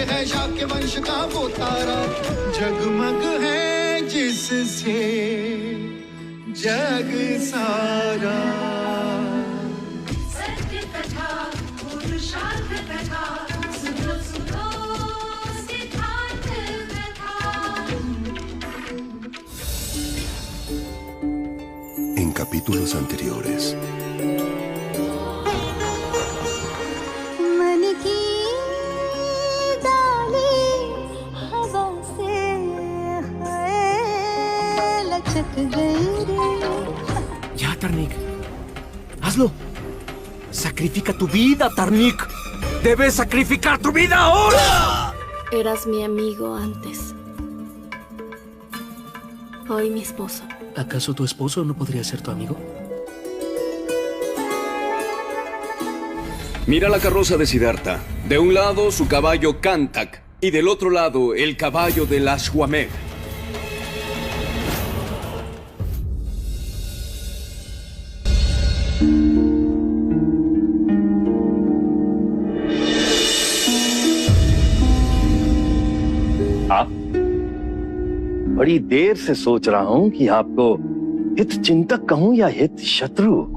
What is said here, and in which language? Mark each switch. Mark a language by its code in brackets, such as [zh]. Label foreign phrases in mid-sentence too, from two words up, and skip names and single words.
[hi] है शाक्य वंश का वो तारा, जगमग है जिससे जग सारा। सत्य कथा पुरुषार्थ कथा सुनो सुनो सिद्धार्थ कथा। [es] En capítulos anteriores. [hi] मन की डाली हवा से है लचक गई रे। [es] Ya, Tarnik. Hazlo. Sacrifica tu vida, Tarnik. Debes sacrificar tu vida ahora. Eras mi amigo antes. Hoy mi esposo. ¿Acaso tu esposo no podría ser tu amigo? Mira la carroza de Siddhartha. De un lado su caballo Kantak y del otro lado el caballo del Ashwamedh. [hi] आप? बड़ी देर से सोच रहा हूं कि आपको हित चिंतक कहूं या हित शत्रु।